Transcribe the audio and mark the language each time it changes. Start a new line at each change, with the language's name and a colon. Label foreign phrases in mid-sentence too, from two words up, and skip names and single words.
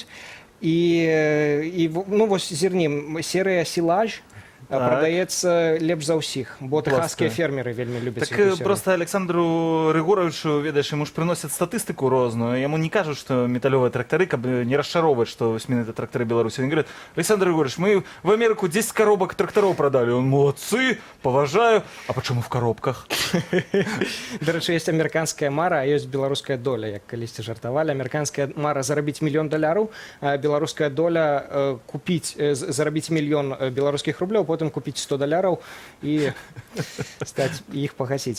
Belarusian: І ну вось зірні, серыя «Сілаж» прадаецца лепш за ўсіх, бо тэхаскія фермеры вельмі любяць. Так просто Александру Рыгоровичу, ведаеш, яму ж прыносяць статыстыку розную, яму не кажуць, што металлёвыя трактары, каб не расчароўваць, што менавіта трактары Беларусі.
Russian: Они говорят: Александр Рыгорович, мы в Америку 10 коробок тракторов продали. Он: молодцы, поважаю. А почему в коробках?
Belarusian: Дарэчы, ёсць амерыканская мара, а ёсць беларуская доля, як калісьці жартавалі. Амерыканская мара зарабіць $1 000 000, а беларуская доля купіць, зарабіць $1 000 000 беларускіх рублёў, потым купіць $100 і стаць іх пагасіць.